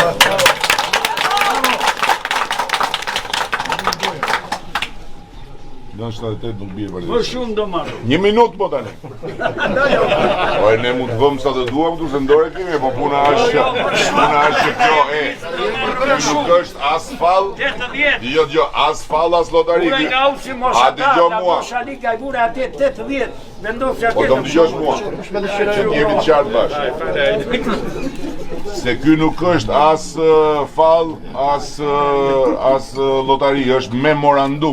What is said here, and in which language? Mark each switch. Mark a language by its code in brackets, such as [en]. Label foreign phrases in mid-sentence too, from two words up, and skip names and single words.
[sq] 978 nuk bie Partia Më shumë do marrë. 1 minutë po tani. Po ne mund të vëmë sa të duam këtu se ndore kemi, po puna është kjo nuk është as fall. Jo, as fall as lotari. A dëgjoj mua. Po do më dëgjosh mua. Që jemi të qartë bashkë. Se ky nuk është as fall, as lotari, është memorandum.